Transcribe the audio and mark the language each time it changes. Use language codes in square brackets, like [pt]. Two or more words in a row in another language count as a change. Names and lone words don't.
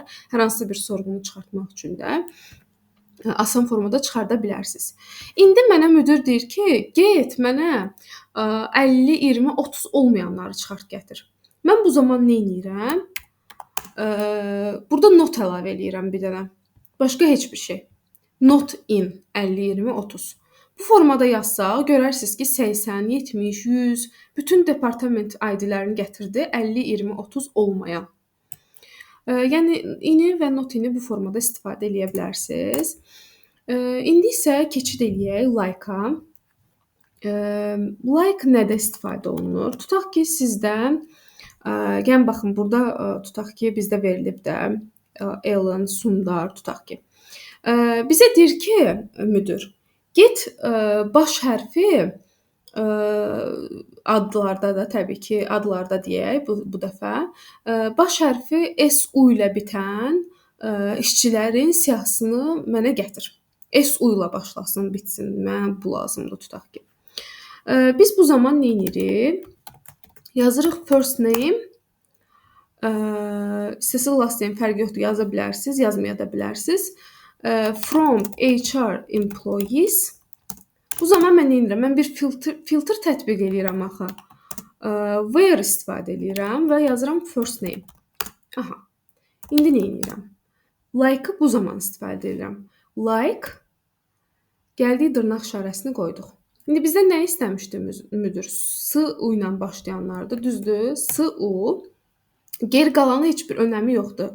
[az] Hər hansısa bir sorğunu çıxartmaq üçün də asan formada çıxarda bilərsiniz. İndi mənə müdir deyir ki, get mənə 50, 20, 30 olmayanları çıxart gətir. Mən bu zaman nə edirəm? Burada not əlavə eləyirəm bir dənə. Başqa heç bir şey. [en] Not in 50, 20, 30. [az] Bu formada yazsaq, görərsiniz ki, 80, 70, 100 bütün departament ID-lərini gətirdi, 50, 20, 30 olmayan. Yəni ini və not ini bu formada istifadə eləyə bilərsiniz. İndi isə keçid eləyək like-a. Like nədə istifadə olunur? Tutaq ki, sizdən gəlin baxın, burada tutaq ki, bizdə verilib də Ellen, Sundar, tutaq ki. Bizə deyir ki, müdir, get baş hərfi adlarda da təbii ki, adlarda deyək bu dəfə. Baş hərfi SU ilə bitən işçilərin siyahısını mənə gətir. SU ilə başlasın, bitsin. Mənə bu lazımdır tutaq ki. Biz bu zaman nə edirik? Yazırıq [en] first name. [az] İstəsəz [en] last name [az] fərqi yoxdur, yaza bilərsiniz, yazmaya da bilərsiniz. [en] From HR employees. [az] Bu zaman mən nə edirəm? Mən bir filtr tətbiq edirəm axı. Where istifadə edirəm və yazıram [en] first name. [az] Aha. İndi nə edirəm? Like-ı bu zaman istifadə edirəm. Like gəldik dırnaq işarəsini qoyduq. İndi bizdən nə istəmişdi müdür? S-U ilə başlayanlardır, düzdür? S-U Geri qalanı heç bir önəmi yoxdur.